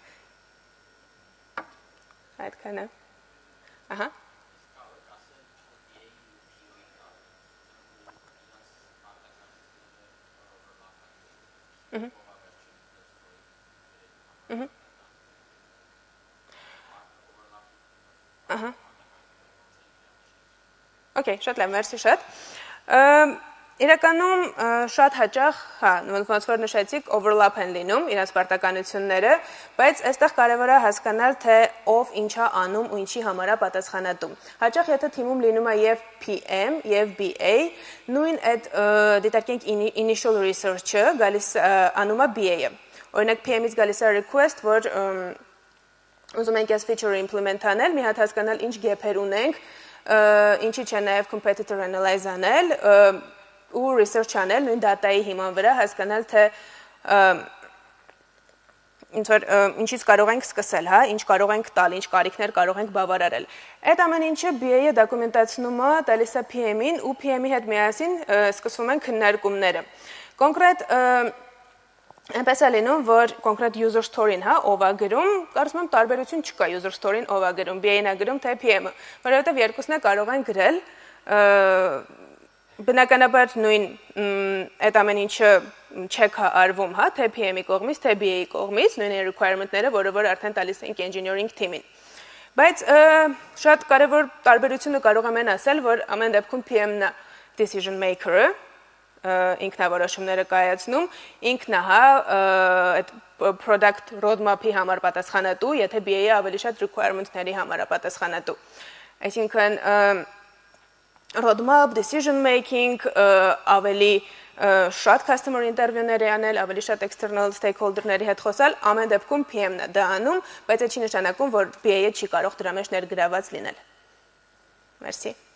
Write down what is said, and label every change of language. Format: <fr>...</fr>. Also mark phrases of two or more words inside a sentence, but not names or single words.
<hy>Այդքան է։ Ահա։ Ահա։ Okay, շատ լավ, մերսի շատ։ Իրականում շատ հաճախ, հա, ոնց որ նշեցիք, overlap են լինում իրենց պարտականությունները, բայց այստեղ կարևոր է հասկանալ, թե ով ինչա անում ու ինչի համար է պատասխանատու։ Հաճախ եթե թիմում լինում է եւ PM եւ BA, նույն այդ դիտարկենք</hy> <en>initial research-</en> <hy>ը գալիս անում է BA-ը։ Օրինակ PM-ից գալիս է request, որ ուզում ենք այս</hy> <en>feature-ը implement</en> <hy>անել, մի հատ հասկանալ ինչ gap-եր ունենք, ինչի չէ նաև</hy> <en>competitor analyze</en> <hy>անել ու research անել նույն data-ի հիման վրա հասկանալ թե ինչից կարող ենք սկսել, հա, ինչ կարող ենք տալ, ինչ կարիքներ կարող ենք բավարարել։ Այդ ամեն ինչը BA-ը դոկումենտացնում է, տալիս է PM-ին ու PM-ի հետ միասին սկսվում են քննարկումները։ Կոնկրետ այնպես է լինում, որ կոնկրետ</hy> <en>user story-</en> <hy>ն, հա, ով է գրում, կարծում եմ տարբերություն չկա</hy> <en>user story-</en> <hy>ն ով է գրում, BA-ն է գրում, թե PM-ը, որովհետև երկուսն է կարող են գրել, բնականաբար նույն այդ ամեն ինչը check է արվում, հա, թե PM-ի կողմից, թե BA-ի կողմից, նույն requirement-ները, որը որ արդեն տալիս ենք</hy> <en>engineering team-</en> <hy>ին։ Բայց շատ կարևոր տարբերությունը կարող եմ ասել, որ ամեն դեպքում PM-ն է</hy> <en>decision maker-</en> <hy>ը, ինքնավորոշումները կայացնում, ինքն է հա այդ</hy> <en>product roadmap-</en> <hy>ի համար պատասխանատու, եթե BA-ը ավելի շատ requirement-ների համար է պատասխանատու։ Այսինքն</hy> <en>roadmap, decision making,</en> <hy>ավելի շատ</hy> <en>customer interview-</en> <hy>ներ անել, ավելի շատ</hy> <en>external stakeholder-</en> <hy>ների հետ խոսալ, ամեն դեպքում PM-ն է դա անում, բայց այդ չի նշանակում, որ BA-ը չի կարող դրա մեջ ներգրաված լինել։ Մերսի։</hy>